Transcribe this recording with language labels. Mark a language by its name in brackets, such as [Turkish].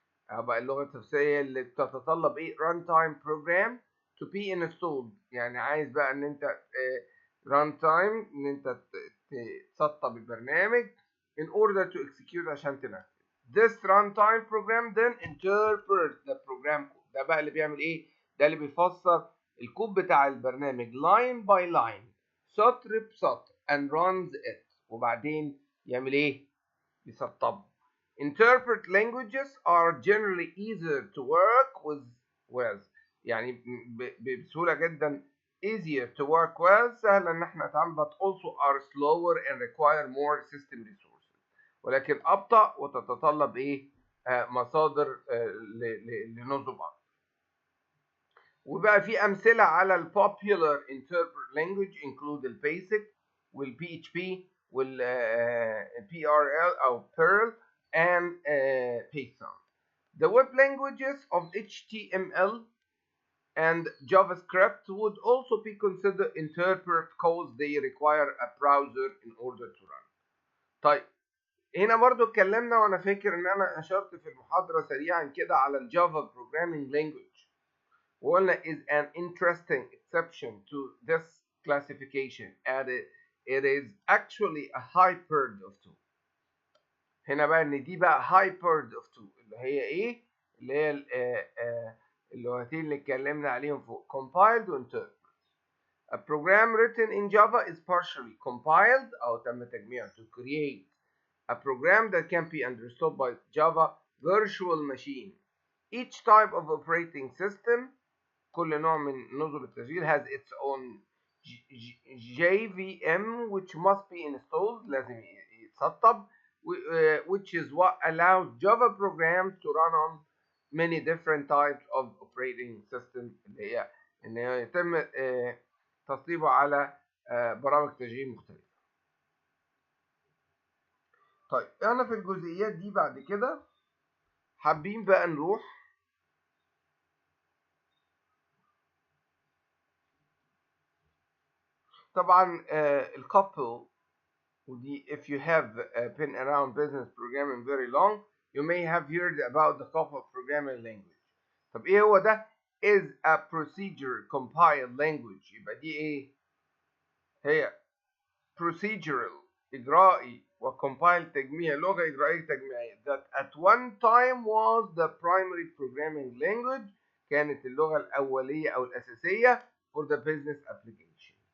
[Arabic] بقى اللغة التفسيرية اللي بتتطلب ايه [English] runtime program to be installed، [Arabic] يعني عايز بقى ان انت runtime ان انت تسطب البرنامج [English] in order to execute [Arabic] عشان تنفذ. [English] This runtime program then interprets the program code. [Arabic] ده بقى اللي بيعمل ايه؟ ده اللي بيفسر الكود بتاع البرنامج [English] line by line، [Arabic] سطر بسطر [English] and runs it، [Arabic] وبعدين يعمل ايه؟ يسطبه. [English] Interpret languages are generally easier to work with [Arabic] يعني بسهولة جدا [English] easier to work with، [Arabic] سهل ان احنا نتعامل، [English] but also are slower and require more system resources، [Arabic] ولكن أبطأ وتتطلب ايه مصادر لنظم أكتر. وبقى في أمثلة على ال [English] popular interpret language include ال basic وال PHP وال PRL أو Perl and Python. The web languages of HTML and JavaScript would also be considered interpret because they require a browser in order to run. [Arabic] طيب هنا برضو اتكلمنا وانا فاكر ان انا اشرت في المحاضرة سريعا كده على الجافا [English] programming language، [Arabic] وقلنا [English] is an interesting exception to this classification and it is actually a hybrid of two. [Arabic] هنا بقى ان دي بقى [English] hybrid of two [Arabic] اللي هي ايه؟ اللي هي اللغتين اللي اتكلمنا عليهم فوق compiled و interpret. [English] A program written in Java is partially compiled [Arabic] أو تم تجميعه [English] to create a program that can be understood by Java virtual machine. Each type of operating system [Arabic] كل نوع من نظم التشغيل [English] has its own JVM which must be installed، [Arabic] لازم يتسطب، [English] which is what allows Java programs to run on many different types of operating system، [Arabic] اللي هي ان يتم تسطيبه على برامج تشغيل مختلفة. طيب احنا في الجزئيات دي بعد كده حابين بقى نروح طبعا الكابل [English] ودي if you have been around business programming very long you may have heard about the couple programming language. [Arabic] طب ايه هو ده؟ [English] is a procedure compiled language. [Arabic] يبقى دي ايه؟ هي procedural إجرائي وcompiled تجميع، لغة إجرائية تجميعية [English] that at one time was the primary programming language، [Arabic] كانت اللغة الأولية أو الأساسية [English] for the business application.